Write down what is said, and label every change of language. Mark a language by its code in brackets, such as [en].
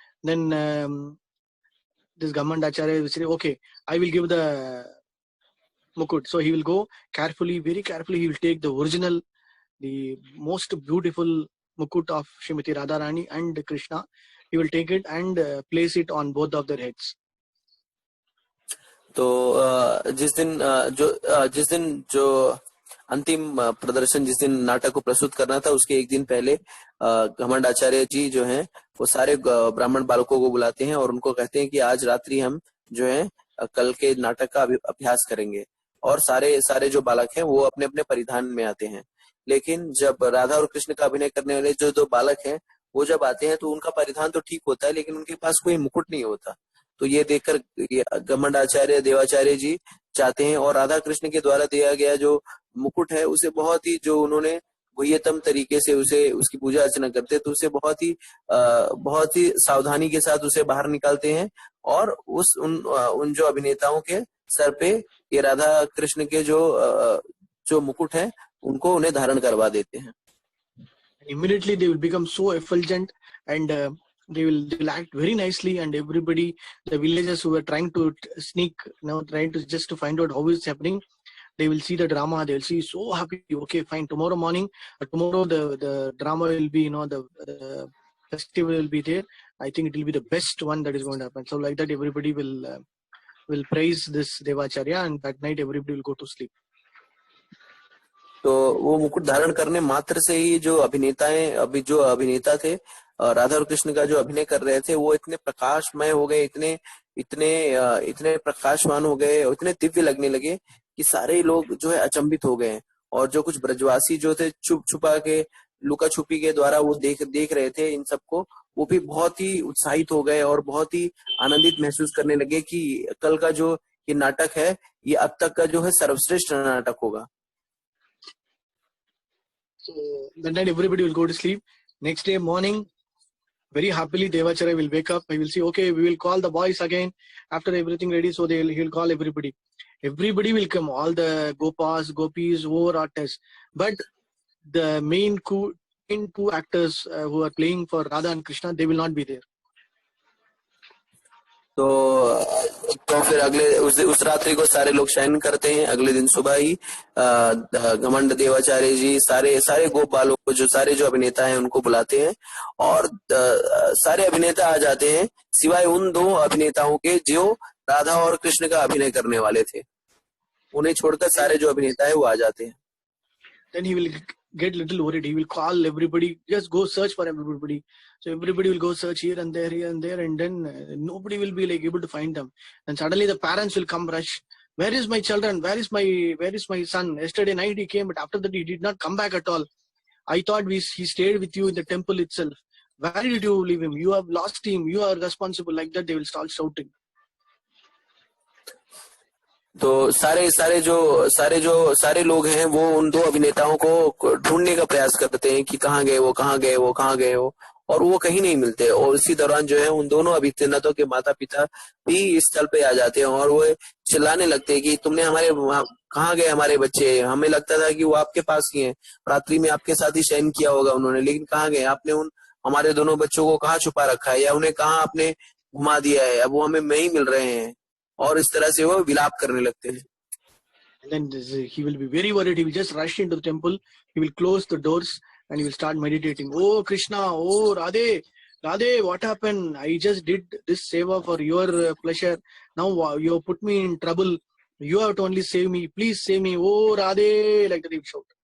[en] Then this Gamandacharya will say, okay, I will give the mukut. So he will go carefully, very carefully, he will take the original, the most beautiful mukut of Srimati Radharani and Krishna. He will take it and place it on both of their heads. [hi] तो जिस दिन जो अंतिम प्रदर्शन, जिस दिन नाटक को प्रस्तुत करना था, उसके एक दिन पहले घमंड आचार्य जी जो हैं वो सारे ब्राह्मण बालकों को बुलाते हैं और उनको कहते हैं कि आज रात्रि हम जो है कल के नाटक का अभ्यास करेंगे। और सारे सारे जो बालक हैं वो अपने अपने परिधान में आते हैं। लेकिन जब राधा और कृष्ण का अभिनय करने वाले जो दो बालक हैं वो जब आते हैं तो उनका परिधान तो ठीक होता है, लेकिन उनके पास कोई मुकुट नहीं होता। तो ये देखकर घमंड आचार्य देवाचार्य जी चाहते हैं, और राधा कृष्ण के द्वारा दिया गया जो मुकुट है उसे बहुत ही, जो उन्होंने गुह्यतम तरीके से उसे उसकी पूजा अर्चना करते हैं, तो उसे बहुत ही सावधानी के साथ उसे बाहर निकालते हैं और उन जो अभिनेताओं के सर पे ये राधा कृष्ण के जो मुकुट है उनको उन्हें धारण करवा देते हैं। [en] Immediately they will become so effulgent, and they will act very nicely, and everybody, the villagers who were trying to sneak, trying to just to find out how it's happening, they will see the drama. They will see so happy. Okay, fine. Tomorrow morning, tomorrow the drama will be, the festival will be there. I think it will be the best one that is going to happen. So like that, everybody will praise this Devacharya, and that night everybody will go to sleep. [hi] तो वो मुकुट धारण करने मात्र से ही जो अभिनेता थे राधा और कृष्ण का जो अभिनय कर रहे थे वो इतने प्रकाशमय हो गए, इतने प्रकाशवान हो गए, इतने दिव्य लगने लगे कि सारे लोग जो है अचंभित हो गए। और जो कुछ ब्रजवासी जो थे छुपा के लुका छुपी के द्वारा वो देख रहे थे इन सबको, वो भी बहुत ही उत्साहित हो गए और बहुत ही आनंदित महसूस करने लगे कि कल का जो ये नाटक है ये अब तक का जो है सर्वश्रेष्ठ नाटक होगा। [en] So that night everybody will go to sleep. Next day morning, very happily Devacharya will wake up. He will say, okay, we will call the boys again after everything ready. So he'll call everybody. Everybody will come, all the gopis, over artists. But the main two actors who are playing for Radha and Krishna, they will not be there. [hi] तो फिर अगले उस रात्रि को सारे लोग शयन करते हैं। अगले दिन सुबह ही घमंड देवाचार्य जी सारे गोप बालों को, जो सारे जो अभिनेता हैं उनको बुलाते हैं और सारे अभिनेता आ जाते हैं सिवाय उन दो अभिनेताओं के जो राधा और कृष्ण का अभिनय करने वाले थे। उन्हें छोड़कर सारे जो अभिनेता है वो आ जाते हैं। [en] Then he will get little worried. He will call everybody, just go search for everybody. So everybody will go search here and there, and then nobody will be able to find them. And suddenly the parents will come rush. Where is my children? Where is my son? Yesterday night he came, but after that he did not come back at all. I thought he stayed with you in the temple itself. Where did you leave him? You have lost him. You are responsible. Like that they will start shouting. [hi] तो सारे लोग हैं वो उन दो अभिनेताओं को ढूंढने का प्रयास करते हैं कि कहाँ गए वो, और वो कहीं नहीं मिलते। और इसी दौरान जो है उन दोनों अभिनेताओं के माता पिता भी इस स्थल पे आ जाते हैं और वो चिल्लाने लगते हैं कि तुमने कहाँ गए हमारे बच्चे? हमें लगता था कि वो आपके पास ही हैं, रात्रि में आपके साथ ही शयन किया होगा उन्होंने, लेकिन कहाँ गए? आपने हमारे दोनों बच्चों को कहाँ छुपा रखा है या उन्हें कहाँ आपने घुमा दिया है? अब वो हमें नहीं मिल रहे हैं। और इस तरह से वो विलाप करने लगते हैं। [en] And then he will be very worried. He will just rush into the temple. He will close the doors and he will start meditating. Oh Krishna, oh Radhe, what happened? I just did this seva for your pleasure. Now you put me in trouble. You have to only save me. Please save me. Oh Radhe, like that he will shout.